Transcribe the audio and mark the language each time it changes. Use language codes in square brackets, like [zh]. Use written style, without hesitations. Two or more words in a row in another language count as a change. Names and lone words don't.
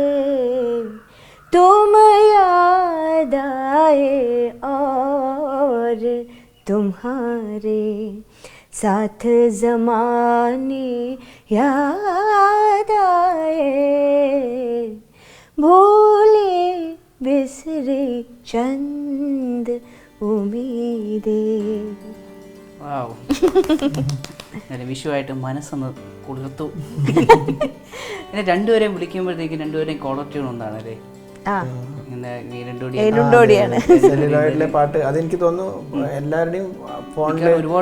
[hi] तुम याद आए और तुम्हारे साथ ज़माने याद आए, भूले बिसरे चंद उम्मीदें. [ml] വാവ്. അങ്ങനെ വിഷുവായിട്ട് മനസ്സൊന്ന് കുളിർത്തു. പിന്നെ രണ്ടുപേരെയും വിളിക്കുമ്പോഴത്തേക്കും രണ്ടുപേരെയും [en] caller tune [ml] ഒന്നാണ് അല്ലേ? ഏനുണ്ടോടിയാണ് സെല്ലുലോയിഡിലെ പാട്ട്. അതെനിക്ക് തോന്നുന്നു എല്ലാവരുടെയും ഫോണിൽ ഒരുപാട്